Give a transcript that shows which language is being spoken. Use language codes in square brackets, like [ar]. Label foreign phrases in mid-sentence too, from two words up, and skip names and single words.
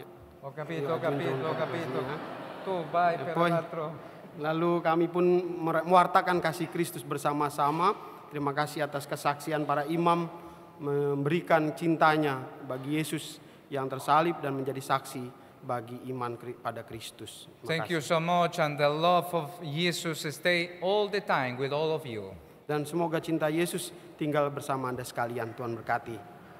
[it] Ho capito. Tu vai per l'altro. [id] Lalu kami pun mewartakan kasih Kristus bersama-sama. Terima kasih atas kesaksian para imam memberikan cintanya bagi Yesus yang tersalib dan menjadi saksi bagi iman pada Kristus. [en] Thank you so much, and the love of Jesus stay all the time with all of you. [id] Dan semoga cinta Yesus tinggal bersama Anda sekalian. Tuhan berkati.